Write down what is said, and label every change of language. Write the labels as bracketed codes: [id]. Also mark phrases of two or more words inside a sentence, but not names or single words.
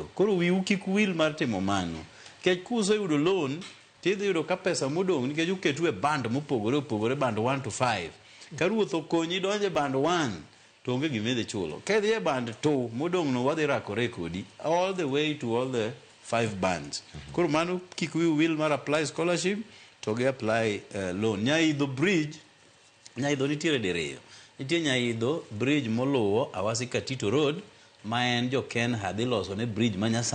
[luo] Koro wiu kik wil mar timo mano. Kech kuseyudo loan, tidhi yudo ka pesa modong' nikech uketu e band mopogore opogore, band 1 to 5. Ka ruoth okonyi donje band 1, to onge gimidhi chulo. Kedhi e band 2, modong' no wadhi rakore kodi [en] all the way to all the 5 bands. [luo] Koro mano kik wiu wil mar [en] apply scholarship [luo] to gi [en] apply loan. [luo] Nyaidho bridge, Nyaidho nitiere diriyo. Nitie Nyaidho bridge moluwo Awasi Katito Road, ma en jo Ken Hadhi loso ne bridge manyasani